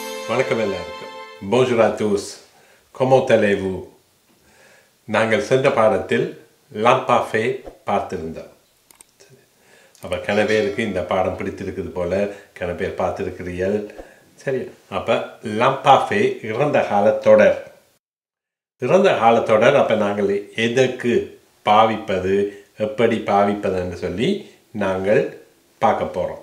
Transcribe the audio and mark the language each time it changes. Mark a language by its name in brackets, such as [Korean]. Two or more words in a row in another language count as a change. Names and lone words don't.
[Tamil] வணக்கம் எல்லாருக்கும். [French] Bonjour à tous. Comment allez-vous? [Tamil] நாங்கள் சென்ற பாடத்தில் லாம்பாஃபே பார்த்திருந்தோம். அப்போ கன பேருக்கு இந்த பாடம் பிடித்திருக்குது போல, கன பேர் பார்த்துருக்கிறீர்கள். சரி, அப்போ லாம்பாஃபே இறந்த காலத்தொடர். இறந்த காலத்தொடர் அப்போ நாங்கள் எதற்கு பாவிப்பது, எப்படி பாவிப்பதுன்னு சொல்லி நாங்கள் பார்க்க போகிறோம்.